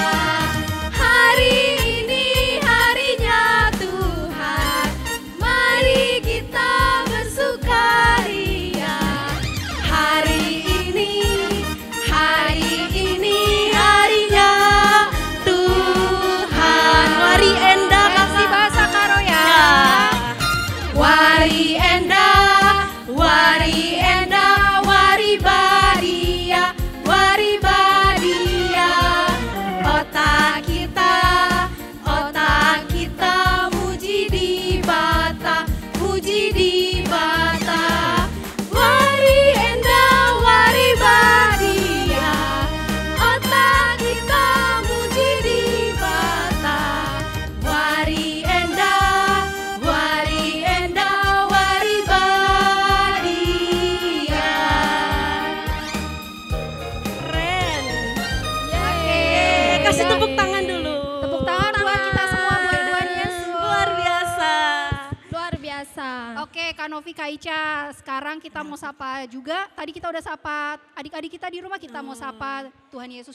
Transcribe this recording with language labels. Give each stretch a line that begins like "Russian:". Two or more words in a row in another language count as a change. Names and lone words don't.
Indonesian: Hari ini harinya Tuhan, mari kita bersukaria. Hari ini harinya Tuhan.
Batak Karo: Wari Enda
Indonesian: Kasih kakak. bahasa Karo ya.
Batak Karo: Wari Enda, wari badia, wari badia. Otak kita muji di bata, muji di bata. Wari Enda, wari badia. Otak kita muji di bata. Wari Enda, wari badia.
Indonesian: Keren. Oke. Kasih tepuk tangan dulu. Tepuk tangan buat kita semua buat Tuhan Yesus. Luar biasa. Luar biasa. Oke, Kak Novi, Kak Ica, sekarang kita mau sapa juga. Tadi kita udah sapa adik-adik kita di rumah, kita mau sapa Tuhan Yesus